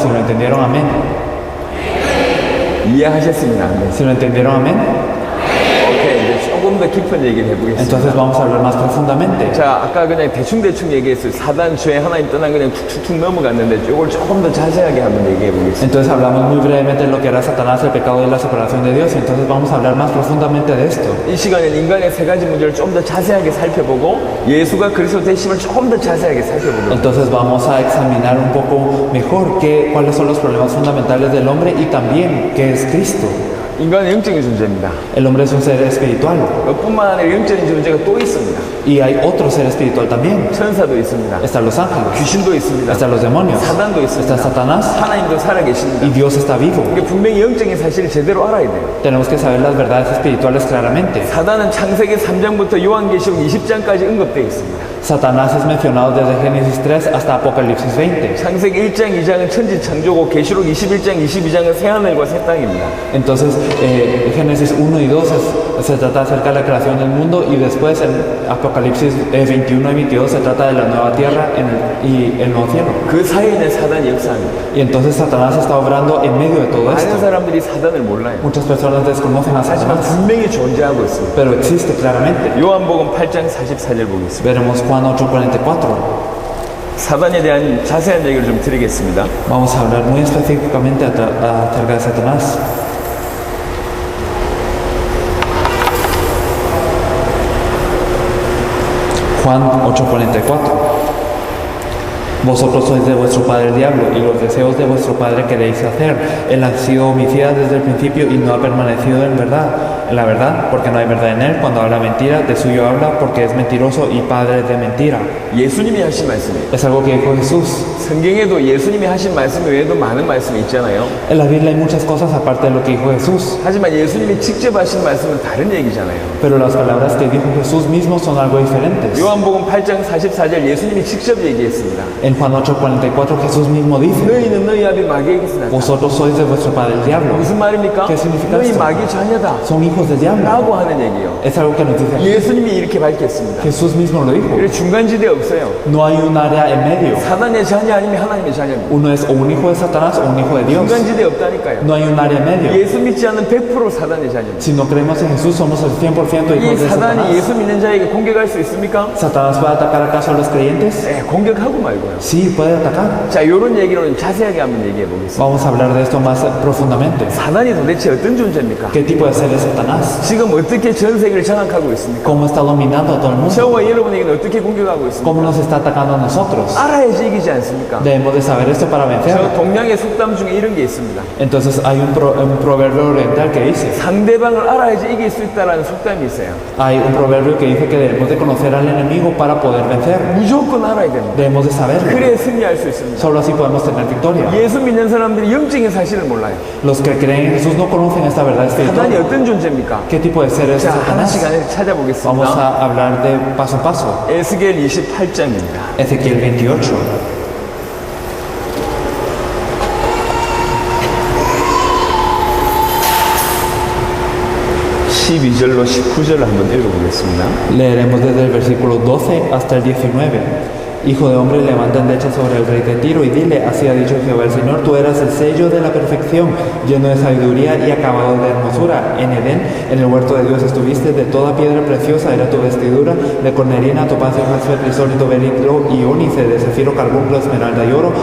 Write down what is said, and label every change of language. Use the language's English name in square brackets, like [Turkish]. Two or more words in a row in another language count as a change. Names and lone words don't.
[Spanish] Si lo entendieron, amén. [Korean] 이해하셨으면 아멘. [Spanish] Si lo entendieron, amén. [Korean] 오케이, 이제 조금 더 깊은 얘기를 해보겠습니다. [Spanish] Entonces vamos a hablar más profundamente. [Korean] 자, 아까 그냥 대충대충 얘기했어요. 사단, 죄, 하나님 떠난 그냥 툭툭툭 넘어갔는데 이걸 조금 더 자세하게 한번 얘기해 보겠습니다. [Spanish] Entonces hablamos muy brevemente de lo que era Satanás, el pecado y la separación de Dios. Y entonces vamos a hablar más profundamente de esto. [Korean] 이 시간에는 인간의 세 가지 문제를 좀 더 자세하게 살펴보고 예수가 그리스도 되심을 조금 더 자세하게 살펴보고 [Spanish] Entonces vamos a examinar un poco mejor cuáles son los problemas fundamentales del hombre y también qué es Cristo. [Korean] 인간은 영적인 존재입니다. [Spanish] El hombre es un ser espiritual [Korean] 뿐만 아니라 영적인 존재가 또 있습니다. [Spanish] y hay otro ser espiritual también. [Korean] 천사도 있습니다. [Spanish] Están los ángeles, [Korean] 귀신도 있습니다. [Spanish] están los demonios, [Korean] 사단도 있습니다. [Spanish] está Satanás [Korean] 하나님도 살아계십니다. [Spanish] y Dios está vivo. [Korean] 이게 분명히 영적인 사실을 제대로 알아야 돼요. [Spanish] Tenemos que saber las verdades espirituales claramente. [Korean] 사단은 창세기 3장부터 요한계시록 20장까지 언급되어 있습니다. [Spanish] Satanás es mencionado desde Génesis 3 hasta Apocalipsis 20. [Korean] 창세기 1장, 2장은 천지 창조고 계시록 21장, 22장은 새하늘과 새 땅입니다. [Spanish] Entonces, Génesis 1 y 2 se trata acerca de la creación del mundo y después en Apocalipsis 21 y 22 se trata de la nueva tierra y el nuevo cielo. [Korean] 그 사이에는 사단이 역사합니다. [Spanish] Y entonces Satanás está obrando en medio de todo [Korean] 많은 [Spanish] esto. [Korean] 사람들이 사단을 몰라요. [Spanish] Muchas personas desconocen a [Korean] 하지만 [Spanish] Satanás, [Korean] 분명히 존재하고 있습니다. [Spanish] pero existe claramente. [Korean] 요한복음 8장 44절 보겠습니다. [Spanish] Veremos Juan 8:44. [Korean] 사단에 대한 자세한 얘기를 좀 드리겠습니다. [Spanish] Vamos a hablar muy específicamente acerca de Satanás. Juan 8:44. Vosotros sois de vuestro padre el diablo, y los deseos de vuestro padre queréis hacer. Él ha sido homicida desde el principio y no ha permanecido en la verdad, porque no hay verdad en él. Cuando habla mentira, de suyo habla, porque es mentiroso y padre de mentira. [Korean] 예수님이 하신 말씀이에요. [Spanish] Es algo que dijo Jesús. [Korean] 성경에도 예수님이 하신 말씀 외에도 많은 말씀이 있잖아요. [Spanish] En la Biblia hay muchas cosas aparte de lo que dijo Jesús, [Korean] 하지만 예수님이 직접 하신 말씀은 다른 얘기잖아요. [Spanish] pero las palabras que dijo Jesús mismo son algo diferentes. [Korean] 요한복음 8장 44절 예수님이 직접 얘기했습니다. [Spanish] En Juan 8:44 Jesús mismo dice: [Korean] 너희는 너희 아비 마귀에게서 났다. [Spanish] Vosotros sois de vuestro padre el diablo. [Korean] 무슨 말입니까? [Spanish] ¿Qué significa [Korean] 너희 [Spanish] esto? [Korean] 마귀 자녀다 [Spanish] Son hijos del diablo. [Korean] 라고 하는 얘기예요. [Spanish] Es algo que nos dice [Korean] 예수님이 이렇게 밝혔습니다. [Spanish] Jesús mismo lo dijo. [Korean] 그래서 중간지대 없어요. [Spanish] No hay un área en medio. [Korean] 사단의 자녀 아니면 하나님의 자녀입니다. [Spanish] Uno es o un hijo de Satanás o un hijo de Dios. [Korean] 중간지대 없다니까요. [Spanish] No hay un área en medio. [Korean] 예수 믿지 않는 100% 사단의 자녀입니다. [Spanish] Si no creemos en Jesús, somos el 100% [Korean] 이 [Spanish] hijos de [Korean] 사단이 [Spanish] Satanás. [Korean] 예수 믿는 자에게 공격할 수 있습니까? [Spanish] ¿Satanás va a atacar acaso a los creyentes? [Korean] 네, 공격하고 말고요. [Spanish] Sí, puede atacar. [Korean] 자, 이런 얘기로는 자세하게 한번 얘기해 보겠습니다. [Spanish] Vamos a hablar de esto más profundamente. [Korean] 사단이 도대체 어떤 존재입니까? [Spanish] ¿Qué tipo de ser es Satanás? [Korean] 지금 어떻게 전 세계를 장악하고 있습니까? [Spanish] ¿Cómo está dominando a todo el mundo? [Korean] 저와 여러분에게는 어떻게 공격하고 있습니까? [Spanish] ¿Cómo nos está atacando a nosotros? [Korean] 알아야지 이기지 않습니까? [Spanish] Debemos de saber esto para vencer. [Korean] 저 동양의 속담 중에 이런 게 있습니다. [Spanish] Entonces hay un proverbio oriental que dice, [Korean] 상대방을 알아야지 이길 수 있다라는 속담이 있어요. [Spanish] hay un proverbio que dice que debemos de conocer al enemigo para poder vencer. [Korean] 무조건 알아야 됩니다. [Spanish] Debemos de saberlo. [Korean] 그래야 승리할 수 있습니다. [Spanish] Solo así podemos tener victoria. [Korean] 예수 믿는 사람들이 영적인 사실을 몰라요. [Spanish] Los que creen en Jesús no conocen esta verdad [Korean] 사단이 [Spanish] espiritual. [Korean] 어떤 존재입니까? [Spanish] ¿Qué tipo de ser es [Korean] 자, 하나씩 [Spanish] Satanás? [Korean] 하나씩 찾아보겠습니다. [Spanish] Vamos a hablar de paso a paso. [Korean] 에스겔 28장입니다. [Spanish] Ezequiel 28. [Korean] 12절로 19절을 한번 읽어보겠습니다. [Spanish] Leeremos desde el versículo 12 hasta el 19. Hijo de hombre, levanta endecha sobre el rey de Tiro y dile, así ha dicho Jehová el Señor, tú eras el sello de la perfección, lleno de sabiduría y acabado de hermosura. En Edén, en el huerto de Dios estuviste, de toda piedra preciosa era tu vestidura, de cornerina, topacio, jaspe, crisólito, berilo y ónice, de zafiro, carbunclo, esmeralda y oro.